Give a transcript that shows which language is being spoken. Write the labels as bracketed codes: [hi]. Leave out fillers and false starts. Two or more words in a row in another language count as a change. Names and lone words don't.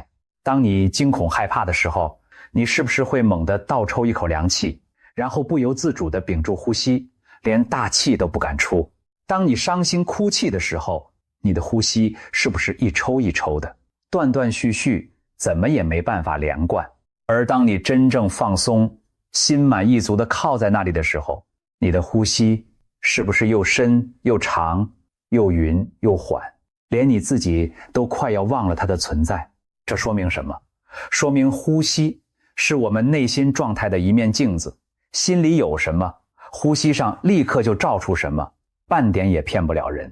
[zh] 當你驚恐害怕的時候，你是不是會猛地倒抽一口涼氣，然後不由自主地屏住呼吸，連大氣都不敢出？當你傷心哭泣的時候，你的呼吸是不是一抽一抽的，斷斷續續，怎麼也沒辦法連貫？而當你真正放鬆，心滿意足地靠在那裡的時候，你的呼吸是不是又深又長，又勻又緩，連你自己都快要忘了它的存在？這說明什麼？說明呼吸是我們內心狀態的一面鏡子，心裡有什麼，呼吸上立刻就照出什麼，半點也騙不了人。